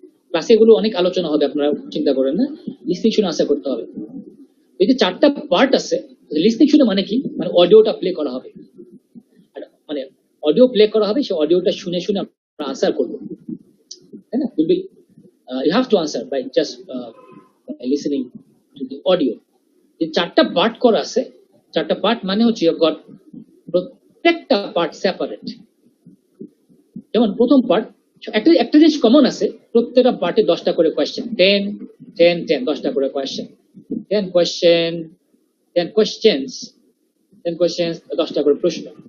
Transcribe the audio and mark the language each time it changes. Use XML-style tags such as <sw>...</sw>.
<bn>ক্লাসে এগুলো অনেক আলোচনা হবে, আপনারা চিন্তা করেন না, লিসনিং শুনে আনসার করতে হবে। এই যে 4টা পার্ট আছে, লিসনিং শুনে মানে কি, মানে অডিওটা প্লে করা হবে, আর মানে অডিও প্লে করা হবে, সেই অডিওটা শুনে শুনে আমরা আনসার করবো, তাই না?</bn> <en>You have to answer by just listening to the audio.</en> <bn>যে 4টা পার্ট করা আছে, 4টা পার্ট মানে হচ্ছে</bn> <en>you have got</en> <bn>প্রত্যেকটা পার্ট সেপারেট। যেমন প্রথম পার্ট, একটা জিনিস কমন আছে, প্রত্যেকটা পার্টে 10টা করে কোয়েশ্চেন, 10 10 10 10টা করে কোয়েশ্চেন, 10 কোয়েশ্চেন 10 কোয়েশ্চেন্স 10 কোয়েশ্চেন্স 10টা করে প্রশ্ন।</bn>